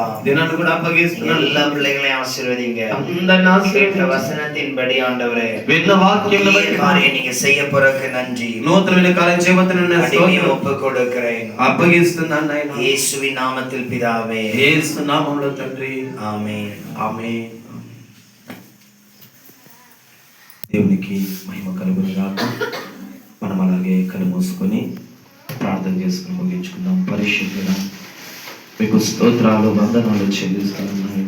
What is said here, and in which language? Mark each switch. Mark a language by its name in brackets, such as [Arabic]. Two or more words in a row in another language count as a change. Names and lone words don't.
[Telugu] దినాన్ని కూడా అప్పగిస్తున్నాను. [Tamil] எல்லா பிள்ளைகளையும் ஆசீர்வதிங்க. [Telugu] అందరిని ఆశీర్వదించండి. [Tamil] வசனத்தின்படி ஆண்டவரே [Telugu] విన్న వాక్యములను బట్టి [Tamil] காரியம் நீங்க செய்ய போறதுக்கு நன்றி. [Telugu] నూతనమైన కార్యం చేయబోతున్న [Tamil] அடிமையை ஒப்பு கொடுக்கிறேன். [Telugu] అప్పగిస్తున్నాను నాయన. [Tamil] இயேசுவின் நாமத்தில் பிதாவே. [Telugu] యేసు నామములో తండ్రి. [Tamil] ஆமென். [Telugu] ఆమేన్. దేవునికి మహిమ కలుగును గాక. మనం అలాగే కళ్ళు మూసుకొని ప్రార్థన చేసుకుని ముగించుకుందాం. పరిశుద్ధుడా మీకు స్తోత్రాలు వందనాలు చెల్లిస్తున్నాను నాయన.